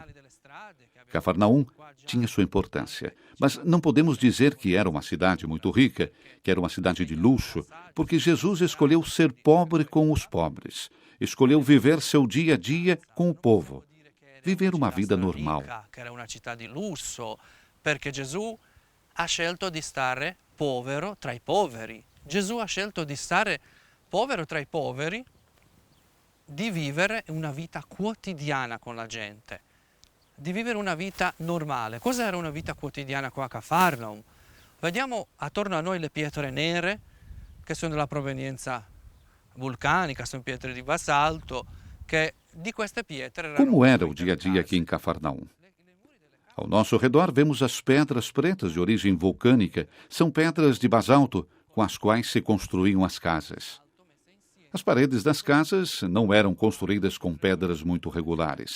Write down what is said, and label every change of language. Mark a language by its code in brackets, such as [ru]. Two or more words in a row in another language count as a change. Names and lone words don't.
[pt] Cafarnaum tinha sua importância, mas não podemos dizer que era uma cidade muito rica, que era uma cidade de luxo, porque Jesus escolheu ser pobre com os pobres, escolheu viver seu dia a dia com o povo, viver uma vida normal. [it] Che era una città di lusso, perché Gesù ha scelto di stare povero tra i poveri. Gesù ha scelto di stare povero tra i poveri, di vivere una vita quotidiana con la gente, di vivere una vita normale. Cos'era una vita quotidiana qua a Cafarnaum? Vediamo attorno a noi le pietre nere, che sono della provenienza vulcanica, sono pietre di basalto, che di queste pietre erano [pt] Como era o [it] costruite [pt] dia a [it] le [pt] dia [it] case. [pt] aqui em Cafarnaum? Ao nosso redor vemos as pedras pretas de origem vulcânica. São pedras de basalto com as quais se construíam as casas. As paredes das casas não eram construídas com pedras muito regulares.